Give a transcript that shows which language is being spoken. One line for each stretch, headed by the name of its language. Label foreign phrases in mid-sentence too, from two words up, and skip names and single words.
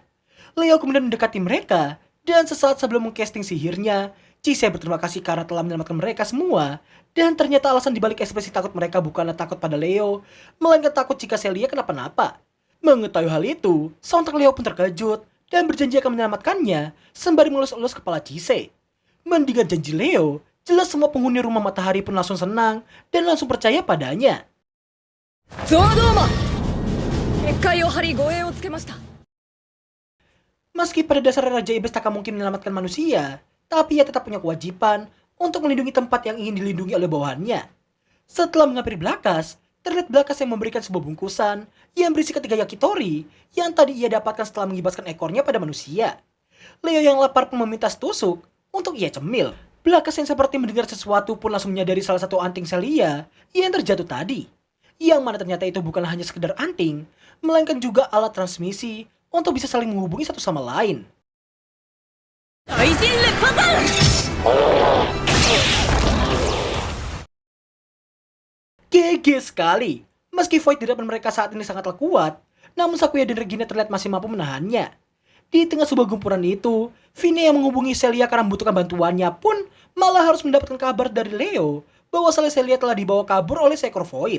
Indonesian: Leo kemudian mendekati mereka, dan sesaat sebelum mengcasting sihirnya, Chise berterima kasih karena telah menyelamatkan mereka semua, dan ternyata alasan dibalik ekspresi takut mereka bukanlah takut pada Leo, melainkan takut jika Celia kenapa-napa. Mengetahui hal itu, sontak Leo pun terkejut dan berjanji akan menyelamatkannya sembari mengelus-elus kepala Chise. Mendengar janji Leo, jelas semua penghuni rumah matahari pun langsung senang dan langsung percaya padanya.
Japanese: ゾードーマ、結界を張り護衛をつけました。
Indonesian: Meski pada dasarnya Raja Iblis tak mungkin menyelamatkan manusia, tapi ia tetap punya kewajiban untuk melindungi tempat yang ingin dilindungi oleh bawahannya. Setelah menghampiri Brakas, terlihat Brakas yang memberikan sebuah bungkusan yang berisi ketiga yakitori yang tadi ia dapatkan setelah mengibaskan ekornya pada manusia. Leo yang lapar pun meminta tusuk untuk ia cemil. Brakas yang seperti mendengar sesuatu pun langsung menyadari salah satu anting Celia yang terjatuh tadi. Yang mana ternyata itu bukanlah hanya sekedar anting, melainkan juga alat transmisi untuk bisa saling menghubungi satu sama lain.
Japanese: 大人連発！
Indonesian: GG sekali. Meski Void di depan mereka saat ini sangatlah kuat, namun Sakuya dan Regina terlihat masih mampu menahannya. Di tengah sebuah gempuran itu, Vine yang menghubungi Celia karena membutuhkan bantuannya pun malah harus mendapatkan kabar dari Leo bahwa Celia telah dibawa kabur oleh seekor Void.